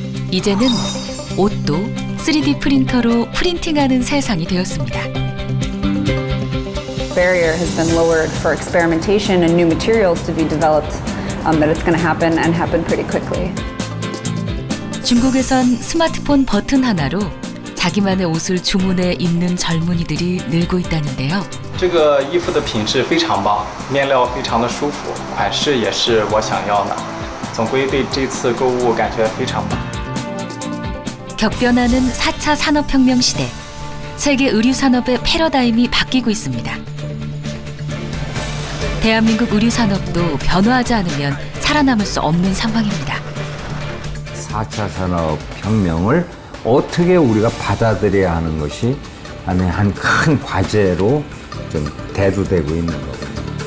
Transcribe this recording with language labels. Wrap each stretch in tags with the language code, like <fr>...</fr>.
<ko>이제는 옷도 3D 프린터로 프린팅하는 세상이 되었습니다.</ko> <en>Barrier has been lowered for experimentation and new materials to be developed. That it's going to happen and happen pretty quickly.</en> <ko>중국에선 스마트폰 버튼 하나로 자기만의 옷을 주문해 입는 젊은이들이 늘고 있다는데요.</ko> <zh>这个衣服的品质非常棒，面料非常的舒服，款式也是我想要的。总归对这次购物感觉非常棒。</zh> <ko>격변하는 4차 산업혁명 시대, 세계 의류산업의 패러다임이 바뀌고 있습니다. 대한민국 의류산업도 변화하지 않으면 살아남을 수 없는 상황입니다. 4차 산업혁명을 어떻게 우리가 받아들여야 하는 것이 한 큰 과제로 좀 대두되고 있는 거거든요.</ko>